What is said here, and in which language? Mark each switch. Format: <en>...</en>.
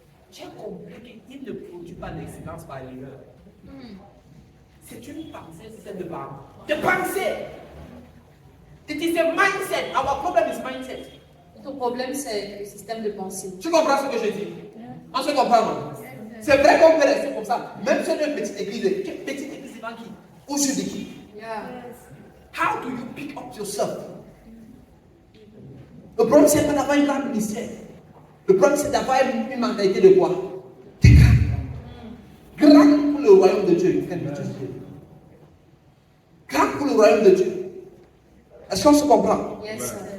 <fr>J'ai compris qu'il ne produit pas l'excellence par l'erreur. C'est une pensée, c'est de penser.</fr> <en>It is a mindset. Our problem is mindset.</en> <fr>Ton problème, c'est le système de pensée. Tu comprends ce que je dis? On se comprend, non? C'est vrai qu'on peut rester comme ça. Même si on est une petite église, c'est dans qui? Ou sur de qui?</fr> <en>Yeah. How do you pick up yourself?</en> <fr>Le problème, c'est pas d'avoir une grande ministère. Le problème, c'est d'avoir une mentalité de quoi? De grand. Grand pour le royaume de Dieu. Grand pour le royaume de Dieu. Est-ce qu'on se comprend?</fr> <en>Yes, sir.</en>